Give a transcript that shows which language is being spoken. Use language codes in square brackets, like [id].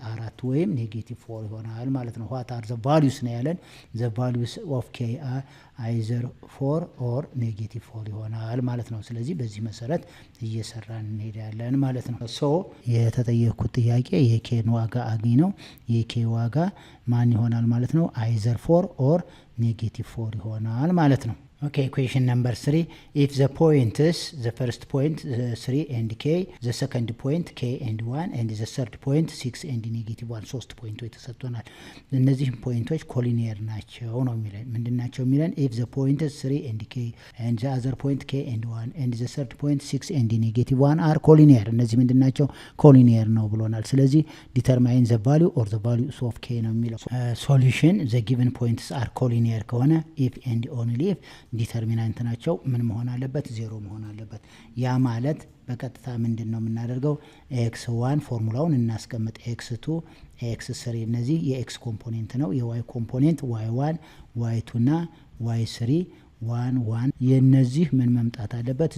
[am] 4 ወይም ኔጌቲቭ 4 ይሆናል ማለት ነው። what are [en] the values ነው ያለን the values of k are either 4 or ኔጌቲቭ [am] 4 ይሆናል ማለት ነው። ስለዚህ በዚህ መሰረት እየሰራን እንሄዳለን ማለት ነው። ሶ የተጠየቁት ጥያቄ የኬን ዋጋ አግኝ ነው። የኬ ዋጋ ማን ይሆናል ማለት ነው? [en] either 4 or [am] ኔጌቲቭ 4 ይሆናል ማለት ነው። [en] Okay, question number 3. If the points, the first point 3 and k, the second point k and 1, and the third point 6 and negative 1 [am] ሶስት ፖይንቶች ተሰጥቶናል። እነዚህ ፖይንቶች ኮሊኒየር ናቸው ነው የሚለን። ምንድን ናቸው የሚለን? [en] if the points 3 and k and the other point k and 1 and the third point 6 and negative 1 are collinear. [am] እነዚህ ምንድን ናቸው? ኮሊኒየር ነው ብሎናል። ስለዚህ [en] determine the value or the values of k ነው የሚለው። solution the given points are collinear ከሆነ if and only if [am] ዲተርሚናንት ናቸው ምን መሆን አለበት? 0 መሆን አለበት። ያ ማለት በቀጥታ ምንድን ነው የምናደርገው? x1 ፎርሙላውን እናስቀምጥ። x2 x3 እነዚህ የx ኮምፖኔንት ነው። የy ኮምፖኔንት y1 y2 እና y3 1 1 የነዚህ ምን መምጣት አለበት?